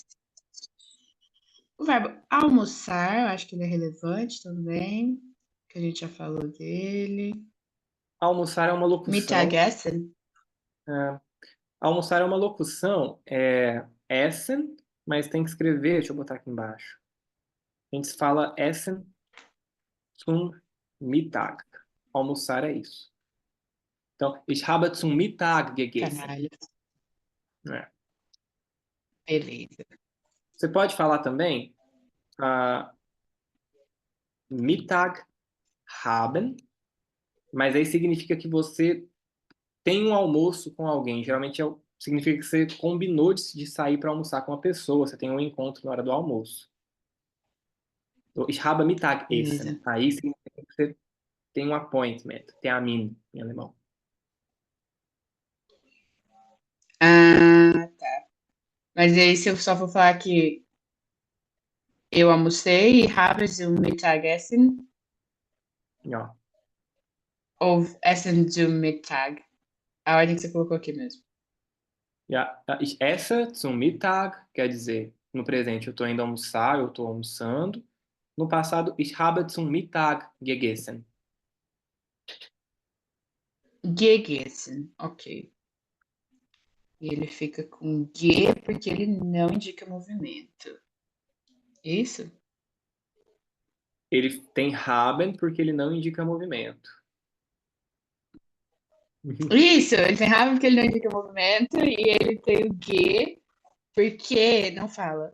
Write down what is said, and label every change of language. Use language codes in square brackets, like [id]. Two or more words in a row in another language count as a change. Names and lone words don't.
[pt] O verbo almoçar, eu acho que ele é relevante também, que a gente já falou dele. Almoçar é uma locução. Mittagessen. É, almoçar é uma locução, essen, mas tem que escrever, deixa eu botar aqui embaixo. A gente fala [de] essen zum Mittag. [pt] Almoçar é isso. Então, [de] ich habe zum Mittag gegessen. [pt] Caralho. É. Beleza. Você pode falar também [de] Mittag haben, [pt] mas aí significa que você tem um almoço com alguém. Geralmente significa que você combinou de sair para almoçar com uma pessoa, você tem um encontro na hora do almoço. Então, [de] ich habe [pt] Beleza. [de] Mittagessen. [pt] Aí significa que você tem um appointment, Termin em alemão. Ah, tá. Mas aí se eu só for falar que eu almocei e [de] habe zum Mittagessen [pt] Ó. ou [de] Essen zum Mittag. [pt] A ordem que você colocou aqui mesmo. [de] Ja, ich esse zum Mittag, [pt] quer dizer, no presente eu estou indo almoçar, eu estou almoçando. No passado, [de] ich habe zum Mittag gegessen. [pt] Gegessen. Ok. E ele fica com G porque ele não indica movimento. Isso? Ele tem haben porque ele não indica movimento. Isso, ele tem raiva porque ele não indica movimento e ele tem o G porque não fala.